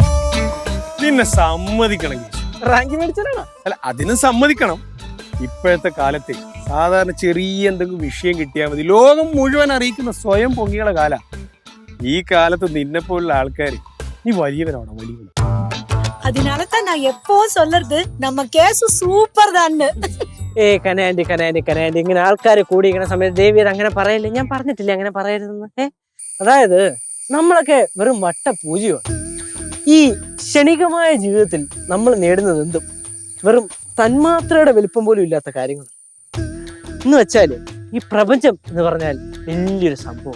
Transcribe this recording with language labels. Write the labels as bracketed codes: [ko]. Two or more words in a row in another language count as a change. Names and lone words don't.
[ml] നിന്നെ സമ്മതിക്കണം. റാങ്ക് മേടിച്ചാണോ? അല്ല, അതിനും സമ്മതിക്കണം. ഇപ്പോഴത്തെ കാലത്ത് സാധാരണ ചെറിയ എന്തെങ്കിലും വിഷയം കിട്ടിയാൽ മതി ലോകം മുഴുവൻ അറിയിക്കുന്ന സ്വയം പൊങ്ങിയുള്ള കാല. ഈ കാലത്ത് നിന്നെ പോലുള്ള ആൾക്കാര് നീ വലിയവരാണോ? വലിയവൻ. [ta] அதனாலதான் நான் எப்பவும் சொல்றது நம்ம கேசு சூப்பர் தான். [ml] കനാൻഡി ഇങ്ങനെ ആൾക്കാർ കൂടിയിരിക്കുന്ന സമയത്ത് ദേവിയത് അങ്ങനെ പറയല്ലേ. ഞാൻ പറഞ്ഞിട്ടില്ലേ അങ്ങനെ പറയരുതെന്ന്. അതായത് നമ്മളൊക്കെ വെറും വട്ട പൂജയാണ്. ഈ ക്ഷണികമായ ജീവിതത്തിൽ നമ്മൾ നേടുന്നത് എന്തും വെറും തന്മാത്രയുടെ വലിപ്പം പോലും ഇല്ലാത്ത കാര്യങ്ങൾ എന്ന് വെച്ചാല് ഈ പ്രപഞ്ചം എന്ന് പറഞ്ഞാൽ വലിയൊരു സംഭവം.